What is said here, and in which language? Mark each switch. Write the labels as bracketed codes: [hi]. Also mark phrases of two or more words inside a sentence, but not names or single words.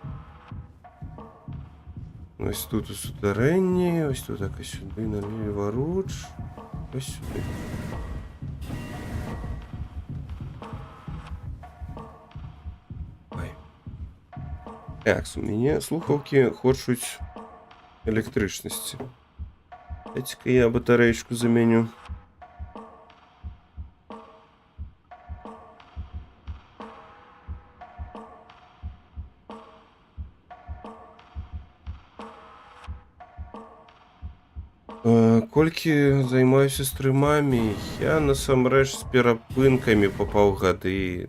[uk] Ось тут у сутеренні, ось тут якось сюди, наліворуч. Ось сюди. Ой. Так, у мене слухавки хочуть електричності. [ru] Дайте-ка я батареечку заменю. [be] Колькі займаюся стрымамі, я насамрэч з перапынкамі па паўгады.